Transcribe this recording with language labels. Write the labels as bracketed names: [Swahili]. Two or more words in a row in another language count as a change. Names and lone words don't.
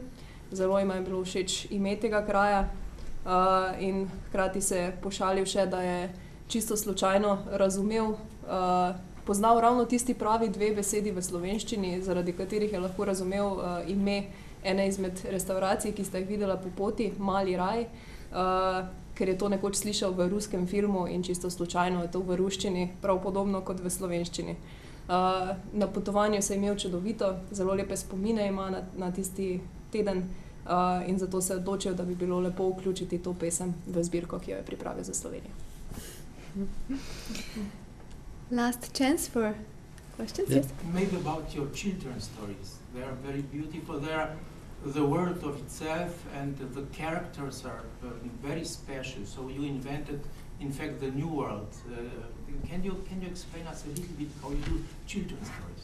[Slovenian] Zelo jima je bilo všeč ime tega kraja in hkrati se je pošalil še, da je čisto slučajno razumel, poznal ravno tisti pravi 2 besedi v slovenščini, zaradi katerih je lahko razumel ime ene izmed restavracij, ki sta jih videla po poti, Mali raj, ker je to nekoč slišal v ruskem filmu in čisto slučajno je to v ruščini prav podobno kot v slovenščini. Na potovanju se je imel čudovito, zelo lepe spomine ima na tisti teden in zato se je odločil, da bi bilo lepo vključiti to pesem v zbirko, ki jo je pripravil za Slovenijo. [English] Last chance for questions? Yes. Maybe about your children's stories. They are very beautiful. They are the world of itself and the characters are very special. So you invented, in fact, the new world. Can you explain us a little bit how you do children's stories?